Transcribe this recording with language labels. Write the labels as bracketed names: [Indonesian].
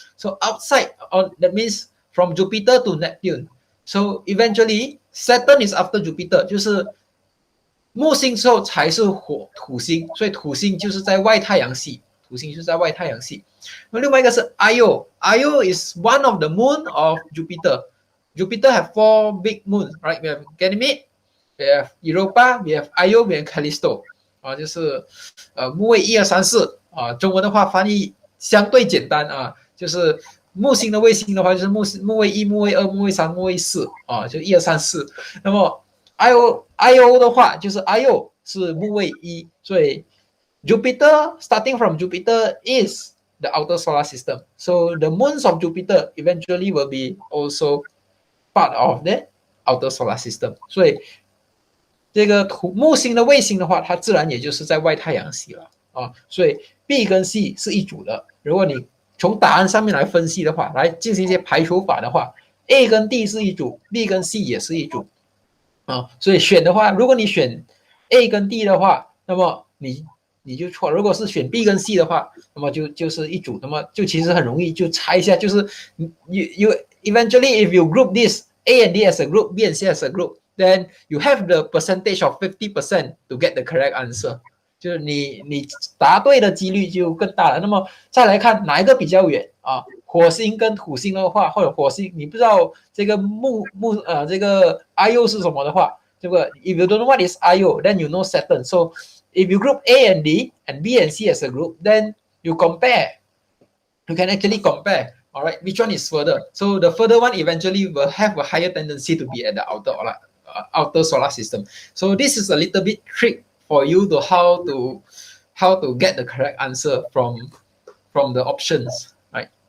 [English] So outside, that means from Jupiter to Neptune. So eventually, Saturn is after Jupiter. [Chinese] 就是木星之后才是土星，所以土星就是在外太阳系。土星就是在外太阳系。那另外一个是 Io。 [English] Io is one of the moon of Jupiter. Jupiter have 4 big moons, right? We have Ganymede, we have Europa, we have Io, we have Callisto. [Chinese] 啊，就是木卫1、2、3、4啊，中文的话翻译相对简单啊，就是木星的卫星的话就是木卫1、木卫2、木卫3、木卫4啊，就1、2、3、4。那么 Io 的话就是 Io 是木卫1，所以 [English] Jupiter starting from Jupiter is the outer solar system. So the moons of Jupiter eventually will be also part of the outer solar system. [Chinese] 所以这个木星的卫星的话，它自然也就是在外太阳系了啊。所以 B 跟 C 是一组的。如果你从答案上面来分析的话，来进行一些排除法的话 ，A 跟 D 是一组 ，B 跟 C 也是一组啊。所以选的话，如果你选 A 跟 D 的话，那么你就错。如果是选 B 跟 C 的话，那么就是 [English] 一组，那么就其实很容易就猜一下，就是 you eventually if you group this A and D as a group, B and C as a group, then you have the percentage of 50% to get the correct answer. [Chinese] 就是你答对的几率就更大了。那么再来看哪一个比较远啊？火星跟土星的话，或者火星你不知道这个这个 Io 是什么的话，这个 [English] if you don't know what is Io, then you know Saturn. So if you group A and D and B and C as a group, then you compare. You can actually compare. All right, which one is further? So the further one eventually will have a higher tendency to be at the outer solar system. So this is a little bit trick for you to how to get the correct answer from the options, right?